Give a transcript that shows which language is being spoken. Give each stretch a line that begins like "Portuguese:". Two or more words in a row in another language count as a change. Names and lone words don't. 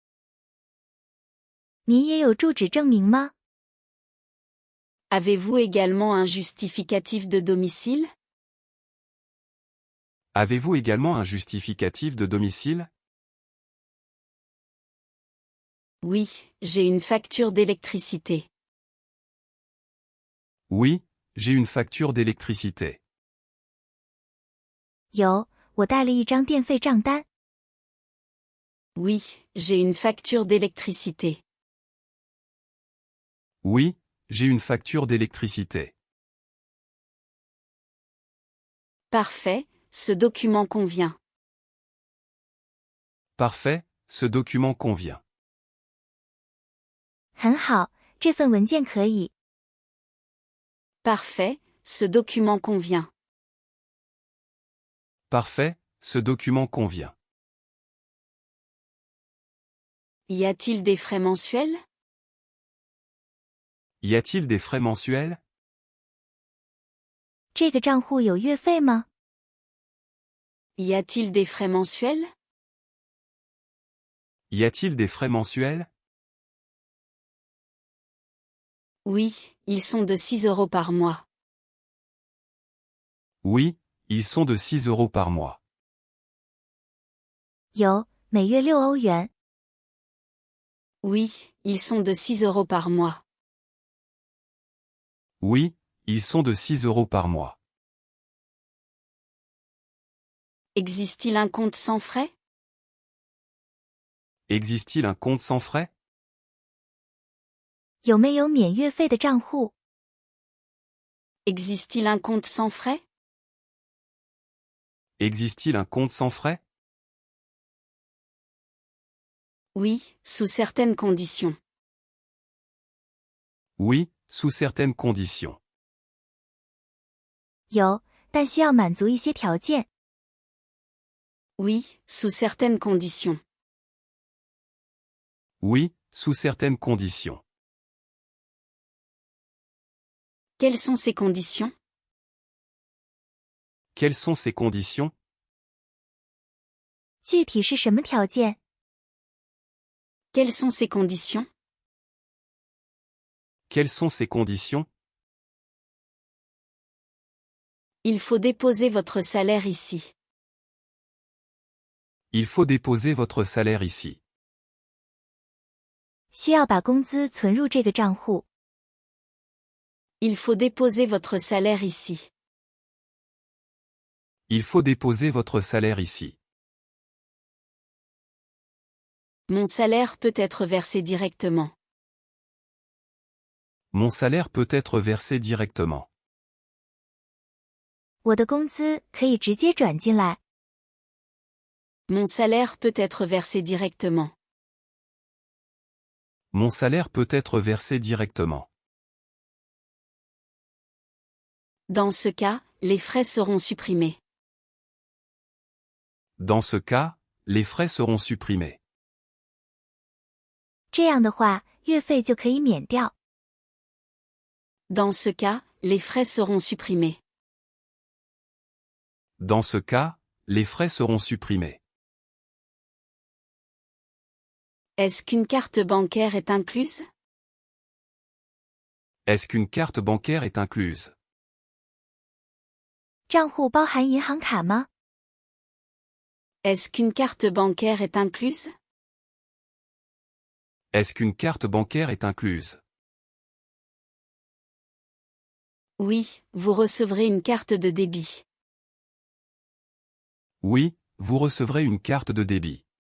Chinese: 你也有住址证明吗？
French: Avez-vous également un justificatif de domicile? Avez-vous également un justificatif de domicile? Oui, j'ai une facture d'électricité. Oui, j'ai une facture d'électricité.
Chinese: 有，我带了一张电费账单。
French: Oui, j'ai une facture d'électricité. Oui, j'ai une facture d'électricité. Parfait, ce document convient. Parfait, ce document convient.
Chinese: 很好，这份文件可以。
French: Parfait, ce document convient. Parfait, ce document convient. Y a-t-il des frais mensuels? Y a-t-il des frais mensuels?
Chinese: 这个账户有月费吗？
French: Y a-t-il des frais mensuels? Y a-t-il des frais mensuels? Oui, ils sont de 6 € par mois. Oui, ils sont de 6 € par mois.
Chinese: 有，每月6欧元。
French: Oui, ils sont de 6 € par mois. Oui, ils sont de 6 € par mois. Existe-t-il un compte sans frais? Existe-t-il un compte sans frais?
Chinese: 有没有免月费的账户？
French: Existe-t-il un compte sans frais? Existe-t-il un compte sans frais? Oui, sous certaines conditions. Oui, sous certaines conditions.
Chinese: 有，但需要满足一些条件。
French: Oui, sous certaines conditions. Oui, sous certaines conditions. Quelles sont ces conditions? Quelles sont ces conditions?
Chinese: 具体是什么条件？
French: Quelles sont ces conditions? Quelles sont ces conditions? Il faut déposer votre salaire ici. Il faut déposer votre salaire ici.
Chinese: 需要把工资存入这个账户。
French: Il faut déposer votre salaire ici. Il faut déposer votre salaire ici. Mon salaire peut être versé directement. Mon salaire peut être versé directement.
Chinese: 我的工资可以直接转进来。
French: Mon salaire peut être versé directement. Mon salaire peut être versé directement. Dans ce cas, les frais seront supprimés. Dans ce cas, les frais seront supprimés.
Chinese: 这样的话，月费就可以免掉。
French: Dans ce cas, les frais seront supprimés. Dans ce cas, les frais seront supprimés. Est-ce qu'une carte bancaire est incluse? Est-ce qu'une carte bancaire est incluse?
Chinese: 账户包含银行卡吗？
French: Est-ce qu'une carte bancaire est incluse? Est-ce qu'une carte bancaire est incluse? Oui, vous recevrez une carte de débit. Oui, vous recevrez une carte de débit.